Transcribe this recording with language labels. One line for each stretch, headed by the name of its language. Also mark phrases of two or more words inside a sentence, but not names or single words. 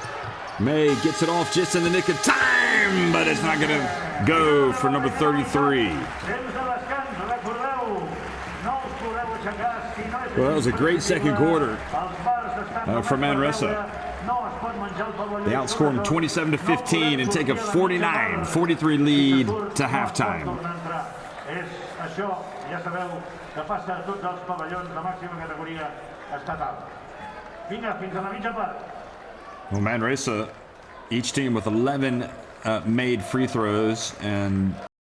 English: May gets it off just in the nick of time, but it's not going to go for number 33. Well, that was a great second quarter for Manresa. They outscore them 27-15 and take a 49-43 lead to halftime.
Catalan: Ja sabeu que passa a tots els pavellons de màxima categoria estatal. Vinga, fins a la mitja part.
English: Well, Manresa, each team with 11 made free throws, and